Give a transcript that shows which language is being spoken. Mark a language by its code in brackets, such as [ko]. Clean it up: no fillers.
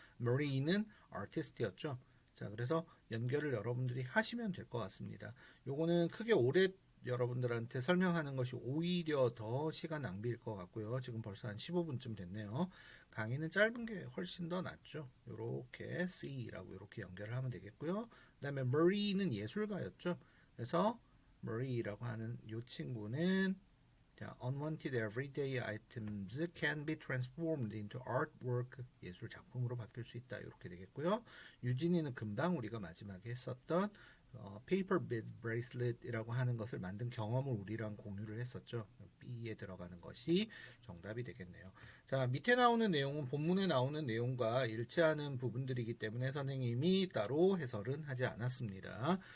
[ko] 머리는 아티스트였죠. 자, 그래서 연결을 여러분들이 하시면 될 것 같습니다. 요거는 크게 오래 여러분들한테 설명하는 것이 오히려 더 시간 낭비일 것 같고요. 지금 벌써 한 15분쯤 됐네요. 강의는 짧은 게 훨씬 더 낫죠. 요렇게 C라고 이렇게 연결을 하면 되겠고요. 그 다음에 머리는 예술가였죠. 그래서 머리라고 하는 요 친구는 자, [en] unwanted everyday items can be transformed into artwork. [ko] 예술 작품으로 바뀔 수 있다. 이렇게 되겠고요. 유진이는 금방 우리가 마지막에 했었던 [en] paper bead bracelet [ko] 이라고 하는 것을 만든 경험을 우리랑 공유를 했었죠. B에 들어가는 것이 정답이 되겠네요. 자, 밑에 나오는 내용은 본문에 나오는 내용과 일치하는 부분들이기 때문에 선생님이 따로 해설은 하지 않았습니다.